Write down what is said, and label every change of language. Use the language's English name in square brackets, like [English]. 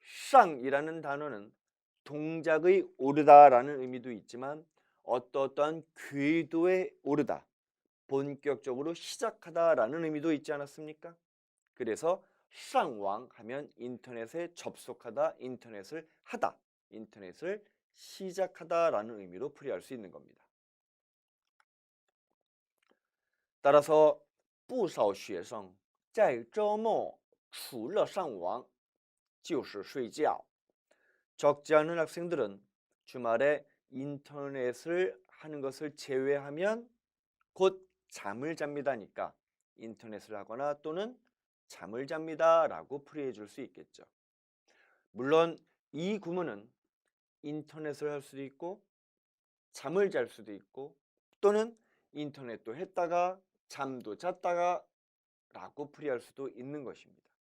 [Korean] 쌍이라는 단어는 동작의 오르다라는 의미도 있지만 어떠한 궤도에 오르다, 본격적으로 시작하다라는 의미도 있지 않았습니까? 그래서 쌍왕 하면 인터넷에 접속하다, 인터넷을 하다, 인터넷을 시작하다라는 의미로 풀이할 수 있는 겁니다. [Chinese] 따라서 不少学生在周末除了上网就是睡觉. [Korean] 적지 않은 학생들은 주말에 인터넷을 하는 것을 제외하면 곧 잠을 잡니다니까 인터넷을 하거나 또는 잠을 잡니다라고 풀이해 줄 수 있겠죠. 물론 이 구문은 인터넷을 할 수도 있고 잠을 잘 수도 있고 또는 인터넷도 했다가 잠도 잤다가 라고 풀이할 수도 있는 것입니다.